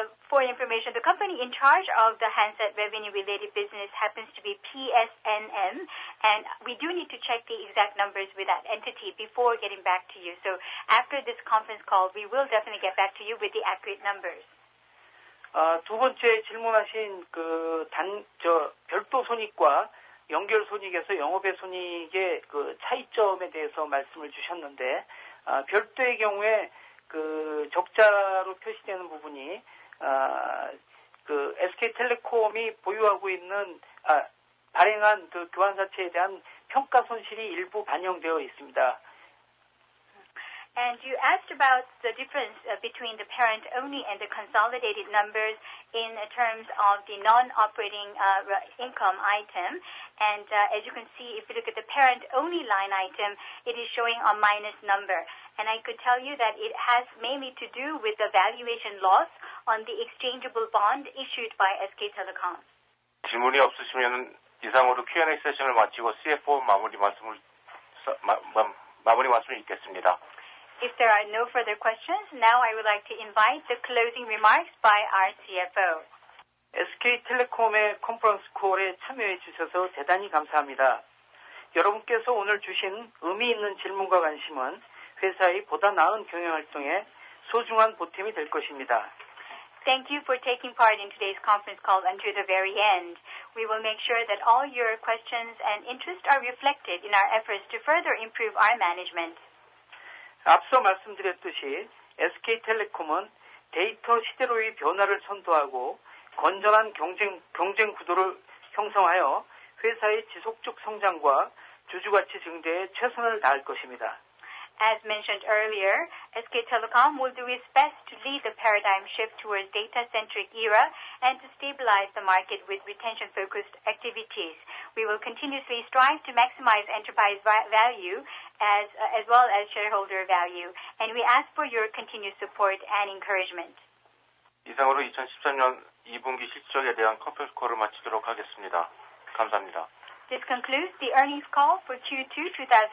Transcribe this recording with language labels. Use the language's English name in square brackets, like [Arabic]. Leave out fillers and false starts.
[English] For information, the company in charge of the handset revenue-related business happens to be PSNM, and we do need to check the exact numbers with that entity before getting back to you. So after this conference call, we will definitely get back to you with the accurate numbers. [Korean] 두 번째 질문하신 별도 손익과 연결 손익에서 영업외 손익의 그 차이점에 대해서 말씀을 주셨는데, 별도의 경우에 그 적자로 표시되는 부분이 그 SK텔레콤이 보유하고 있는 발행한 그 교환사채에 대한 평가 손실이 일부 반영되어 있습니다. [English] And you asked about the difference between the parent-only and the consolidated numbers in terms of the non-operating income item. And as you can see, if you look at the parent-only line item, it is showing a minus number. And I could tell you that it has mainly to do with the valuation loss on the exchangeable bond issued by SK Telecom. [Korean] 질문이 없으시면 이상으로 Q&A 세션을 마치고 CFO 마무리 말씀을 읽겠습니다. [English] If there are no further questions, now I would like to invite the closing remarks by our CFO. [Korean] SK텔레콤의 컨퍼런스 콜에 참여해 주셔서 대단히 감사합니다. 여러분께서 오늘 주신 의미 있는 질문과 관심은 회사의 보다 나은 경영활동에 소중한 보탬이 될 것입니다. [English] Thank you for taking part in today's conference call until the very end. We will make sure that all your questions and interests are reflected in our efforts to further improve our management. [Korean] 앞서 말씀드렸듯이 SK텔레콤은 데이터 시대로의 변화를 선도하고 건전한 경쟁 구도를 형성하여 회사의 지속적 성장과 주주가치 증대에 최선을 다할 것입니다. [English] As mentioned earlier, SK Telecom will do its best to lead the paradigm shift towards data-centric era and to stabilize the market with retention-focused activities. We will continuously strive to maximize enterprise value as well as shareholder value, and we ask for your continued support and encouragement. [Korean] 이상으로 2013년 2분기 실적에 대한 컨퍼런스 콜을 마치도록 하겠습니다. 감사합니다. [English] This concludes the earnings call for Q2 2013.